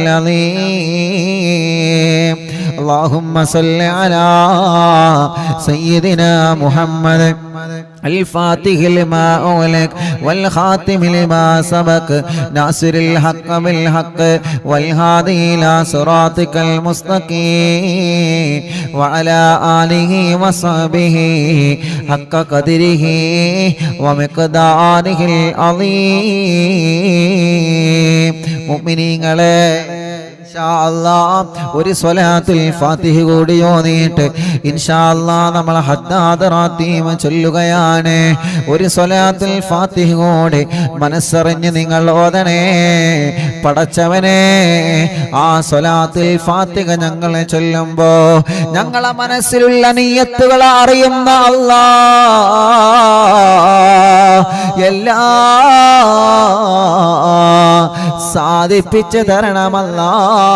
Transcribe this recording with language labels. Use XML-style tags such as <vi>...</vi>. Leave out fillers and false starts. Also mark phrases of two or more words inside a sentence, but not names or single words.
<ar>العظيم اللهم صل على سيدنا محمد الفاتح لما أغلق والخاتم لما سبق ناصر الحق بالحق والهادي إلى صراطك المستقيم وعلى آله وصحبه حق قدره ومقداره</ar> <ml>العظيم മുഅ്മിനീങ്ങളെ ഒരു സ്വലാത്തുൽ ഫാത്തിഹ കൂടി ഓതിയിട്ട്</ml> <ar>إن شاء الله</ar> <ml>നമ്മൾ ഹദ്ദാദ് റാത്തീമ ചൊല്ലുകയാണ്. ഒരു സ്വലാത്തുൽ ഫാത്തിഹ കൂടി മനസ്സറിഞ്ഞ് നിങ്ങൾ ഓതണേ. പടച്ചവനെ, ആ സ്വലാത്തുൽ ഫാത്തിഹ ഞങ്ങളെ ചൊല്ലുമ്പോ ഞങ്ങളെ മനസ്സിലുള്ള നിയ്യത്തുകൾ അറിയുന്ന അല്ലാഹ് എല്ലാ സാധിപ്പിച്ചു തരണമല്ലാഹ്.</ml>